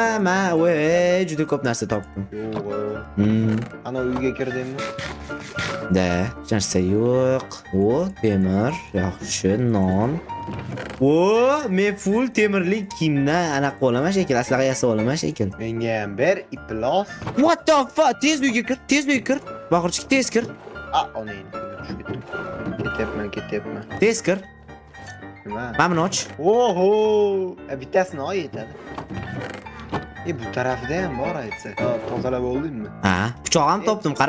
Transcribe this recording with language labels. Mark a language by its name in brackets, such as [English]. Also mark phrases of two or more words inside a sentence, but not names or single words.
[Uzbek] Men juda ko'p narsa topdim. Yo'q. Ana uyga kirdingmi? Da, narsa yo'q. Temir, yaxshi, non. Men full temirlik kiyimdan anaqa olaman shekil, aslaga yasab olaman shekil. Menga ham ber, iplos. [English] What the fuck? [Uzbek] Tez uyga kir. Baqirchik tez kir. Onang tushib ketdim. Ketyapman. Tez kir. Nima? Mana buni och. Oho! Bittasini ol yetadi. Bu tarafida ham bor aytsa. Tozalab oldingmi? Ha, pichoq ham topdim, qara.